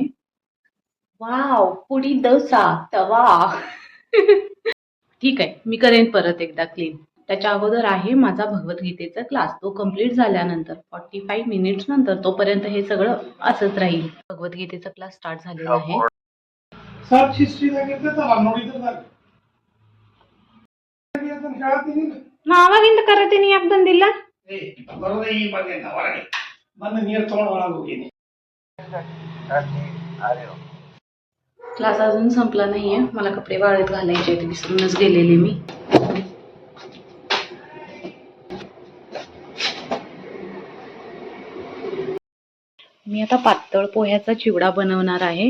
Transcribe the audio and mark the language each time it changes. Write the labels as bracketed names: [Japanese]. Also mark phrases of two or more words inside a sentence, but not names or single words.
[Marathi] वाव, पुडी डोसा तवा. ठीक आहे, मी करेन परत एकदा क्लीन. त्याच्या अगोदर आहे माझा भगवद्गीतेचा क्लास. तो कम्प्लीट झाल्यानंतर 45 मिनिट्स नंतर, तोपर्यंत हे सगळं असंच राहील. भगवद्गीतेचा क्लास स्टार्ट झालेला आहे. [Kannada] ನಾವಾಗಿಂದ ಕರತೀನಿ ಯಾಕೆ ಬಂದಿಲ್ಲ? [Marathi] क्लास अजून संपला नाहीये. मला कपडे वाळत घालायचे आहेत, विसरूनच गेलेले मी. मी आता पातळ पोह्याचा चिवडा बनवणार आहे.